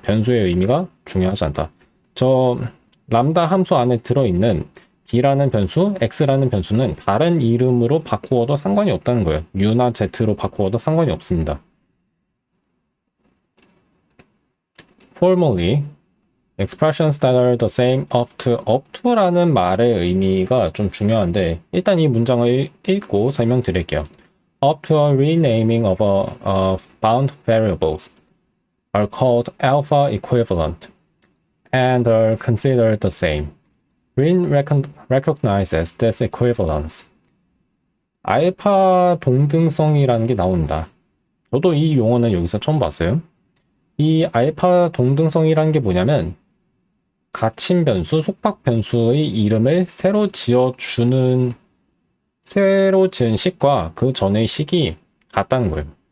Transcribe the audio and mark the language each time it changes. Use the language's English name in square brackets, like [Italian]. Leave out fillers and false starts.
[Korean] 변수의 의미가 중요하지 않다. 저 람다 함수 안에 들어있는 d라는 변수, x라는 변수는 다른 이름으로 바꾸어도 상관이 없다는 거예요. u나 z로 바꾸어도 상관이 없습니다. [English] Formally, expressions that are the same up to [Korean] 라는 말의 의미가 좀 중요한데, 일단 이 문장을 읽고 설명드릴게요. [English] Up to a renaming of bound variables are called alpha equivalent and are considered the same. Rin recognizes this equivalence. [Korean] 알파 동등성이라는 게 나온다. 저도 이 용어는 여기서 처음 봤어요. 이 알파 동등성이라는 게 뭐냐면 갇힌 변수, 속박 변수의 이름을 새로 지은 식과 그 전의 식이 같다는 거예요.